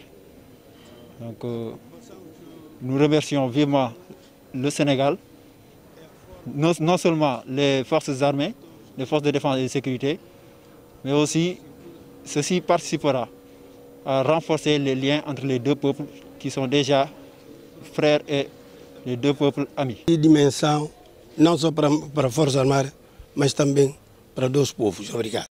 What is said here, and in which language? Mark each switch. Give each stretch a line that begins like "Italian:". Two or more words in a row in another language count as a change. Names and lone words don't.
French: Donc, nous remercions vivement le Sénégal, non seulement les forces armées, les forces de défense et de sécurité, mais aussi ceci participera à renforcer les liens entre les deux peuples qui sont déjà frères et les deux peuples amis.
Portuguese: Dimensão não só para a Força Armada, mas também para dois povos. Obrigado.